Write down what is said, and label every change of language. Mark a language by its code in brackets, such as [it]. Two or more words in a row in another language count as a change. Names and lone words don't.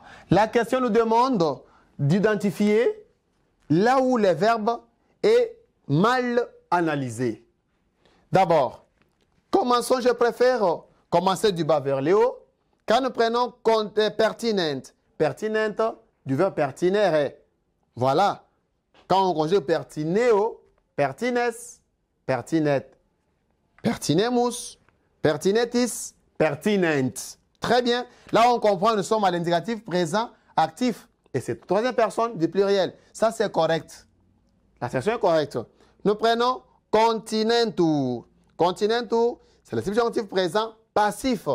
[fr] La question nous demande d'identifier là où le verbe est mal analysé. D'abord, commençons, je préfère commencer du bas vers le haut. Quand nous prenons pertinent, pertinent du verbe pertinere. Voilà. Quand on conjugue [la] pertineo, pertines, pertinet, pertinemus, pertinetis, [fr] pertinent. Très bien. Là, on comprend, nous sommes à l'indicatif présent actif. Et c'est troisième personne du pluriel. Ça, c'est correct. L'assertion est correcte. Nous prenons continentur. Continentur, c'est le subjonctif présent passif.